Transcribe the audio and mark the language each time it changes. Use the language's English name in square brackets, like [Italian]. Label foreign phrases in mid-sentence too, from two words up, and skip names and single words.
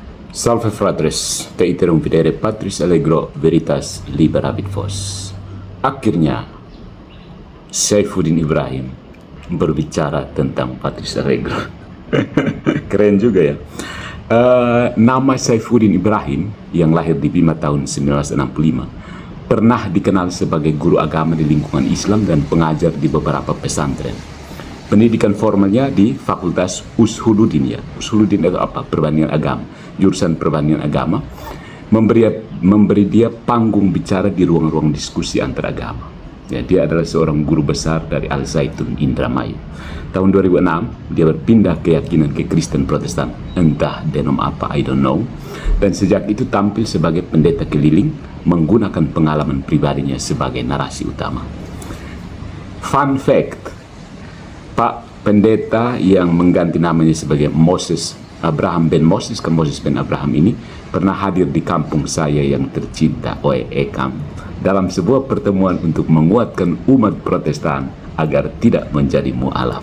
[Latin] Salve fratres, te iterum videre patris allegro veritas liberabit vos. [Indonesian] Akhirnya, Saifuddin Ibrahim berbicara tentang patris allegro. Keren juga ya. Nama Saifuddin Ibrahim yang lahir di Bima tahun 1965 pernah dikenal sebagai guru agama di lingkungan Islam dan pengajar di beberapa pesantren. Pendidikan formalnya di Fakultas Ushuluddin ya. Ushuluddin itu apa? Perbandingan agama. Jurusan perbandingan agama. Memberi dia panggung bicara di ruang-ruang diskusi antar agama. Ya, dia adalah seorang guru besar dari Al Zaitun Indramayu. Tahun 2006 dia berpindah keyakinan ke Kristen Protestan. Entah denom apa, [English] I don't know. [Indonesian] Dan sejak itu tampil sebagai pendeta keliling menggunakan pengalaman pribadinya sebagai narasi utama. [English] Fun fact, [Indonesian] Pak pendeta yang mengganti namanya sebagai Moses Abraham Ben Moses ke Moses Ben Abraham ini pernah hadir di kampung saya yang tercinta, Oe-Ekam, dalam sebuah pertemuan untuk menguatkan umat Protestan agar tidak menjadi mu'alaf.